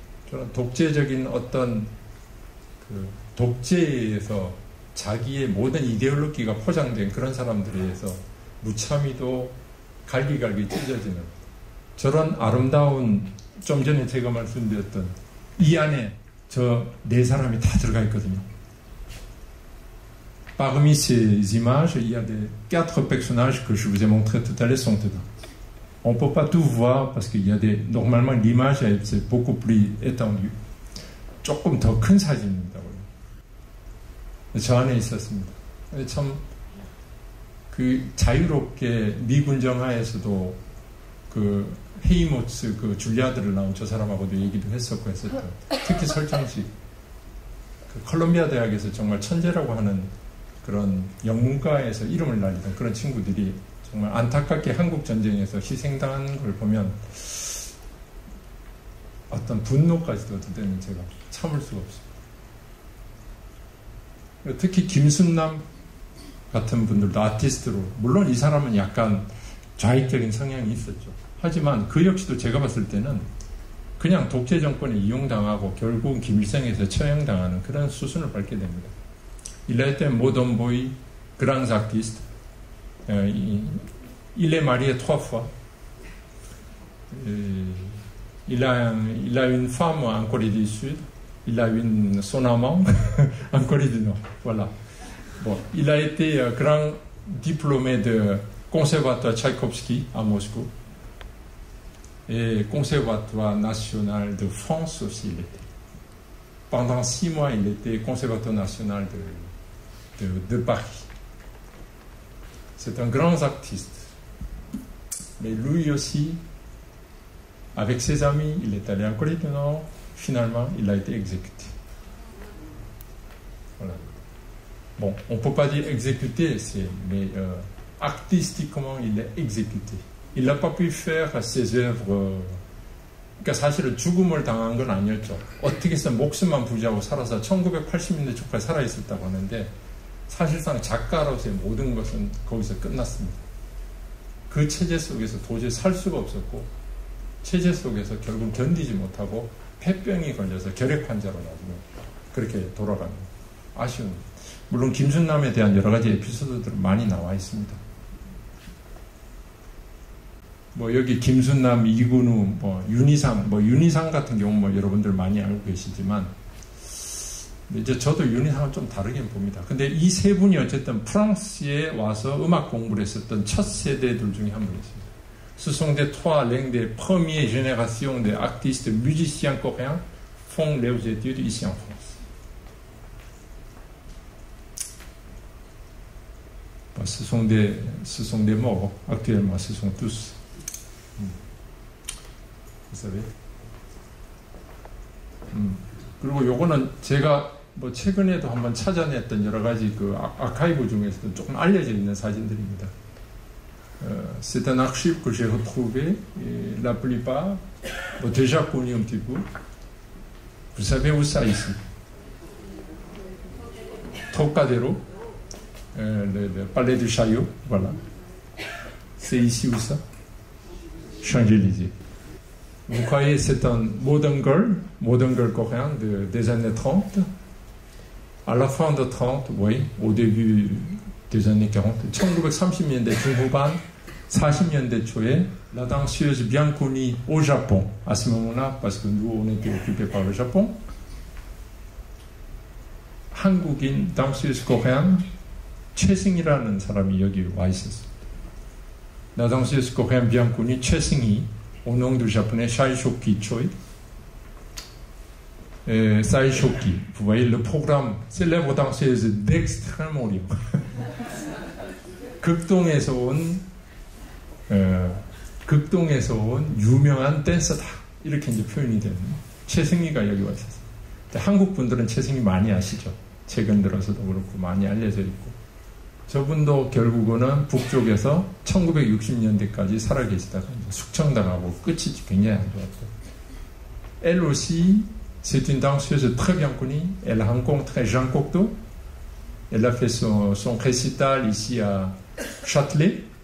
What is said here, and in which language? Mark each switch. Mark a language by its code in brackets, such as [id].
[ko] 저는 독재적인 어떤 그 독재에서 자기의 모든 이데올로기가 포장된 그런 사람들에 의해서 무참히도 갈기갈기 찢어지는 저런 아름다운 좀 전에 제가 말씀드렸던 이 안에 저 네 사람이 다 들어가 있거든요. [fr] Parmi ces images, il y a des 4 personnages que je vous ai montrés tout à l'heure sont dedans. On ne peut pas tout voir parce qu'il y a des... Normalement, l'image c'est beaucoup plus étendue. [ko] 조금 더 큰 사진입니다. 저 안에 있었습니다. 참 그 자유롭게 미군정하에서도 그 헤이모츠 그 줄리아드를 나온 저 사람하고도 얘기도 했었고 했었던 특히 설정식 그 컬럼비아 대학에서 정말 천재라고 하는 그런 영문과에서 이름을 날리던 그런 친구들이 정말 안타깝게 한국 전쟁에서 희생당한 걸 보면 어떤 분노까지도 어떤 때는 제가 참을 수가 없습니다. 특히 김순남 같은 분들도 아티스트로 물론 이 사람은 약간 좌익적인 성향이 있었죠. 하지만 그 역시도 제가 봤을 때는 그냥 독재 정권에 이용당하고 결국은 김일성에서 처형당하는 그런 수순을 밟게 됩니다. [fr] Il a été un modern boy, grand artiste. Il est marié 3 fois. Il a une femme en Corée du Sud. Il a son amant en Corée du Nord. Voilà. Bon, il a été grand diplômé de conservatoire Tchaïkovski à Moscou et conservatoire national de France aussi. Il était. Pendant 6 mois, il était conservateur national de Paris. C'est un grand artiste. Mais lui aussi, avec ses amis, il est allé en Corée du Nord. Finalement, il a été exécuté. Voilà. Bon, on ne peut pas dire exécuté, mais artistiquement, il est exécuté. Il n'a pas pu faire ses œuvres [ko] 그러니까 사실은 죽음을 당한 건 아니었죠. 어떻게 해서 목숨만 부지하고 살아서 1980년대 초까지 살아있었다고 하는데 사실상 작가로서의 모든 것은 거기서 끝났습니다. 그 체제 속에서 도저히 살 수가 없었고 체제 속에서 결국 견디지 못하고 폐병이 걸려서 결핵환자로 나중에 그렇게 돌아갑니다. 아쉬운. 물론 김순남에 대한 여러 가지 에피소드들은 많이 나와 있습니다. 뭐 여기 김순남, 이근우, 윤희상 같은 경우는 여러분들 많이 알고 계시지만 이제 저도 윤희상은 좀 다르게 봅니다. 근데 이 세 분이 어쨌든 프랑스에 와서 음악 공부를 했었던 첫 세대들 중에 한 분이십니다. [fr] Ce sont des trois l'un des premières générations des artistes musiciens coréens font leurs études ici en France. Ce sont des morts actuellement, ce sont tous. Vous savez. [ko] 그리고 요거는 제가 뭐 최근에도 한번 찾아냈던 여러 가지 그 아카이브 중에서도 조금 알려져 있는 사진들입니다. [fr] C'est un archive que j'ai retrouvé, et la plupart, déjà connu un petit peu. Vous savez où ça ici? Trocadéro, le palais du Chaillot, voilà. C'est ici où ça? Champs-Élysées. Vous croyez c'est un modern girl coréen des années 30. À la fin de 30, oui, au début des années 40, [ko] 1930년대 중후반, 40년대 초에 [fr] la danseuse bien connue au Japon, à ce moment-là, parce que nous on était occupés par le Japon, 한국인 danseuse coréenne [ko] 최승희라는 사람이 여기 와 있었습니다. [fr] La danseuse coréenne bien connue 최승희, au nom du japonais Saishoki Choi. Saishoki, vous voyez le programme célèbre danseuse d'Extrême-Orient. [ko] 극동에서 온 유명한 댄서다. 이렇게 이제 표현이 되는 최승희가 여기 와 있었어요. 한국 분들은 최승희 많이 아시죠? 최근 들어서도 그렇고 많이 알려져 있고. 저분도 결국은 북쪽에서 1960년대까지 살아계시다가 숙청당하고 끝이 굉장히 안 좋았고. [fr] Elle aussi, c'est une danseuse très bien connue. Elle a rencontré Jean Cocteau. Elle a fait son récital ici à Châtelet.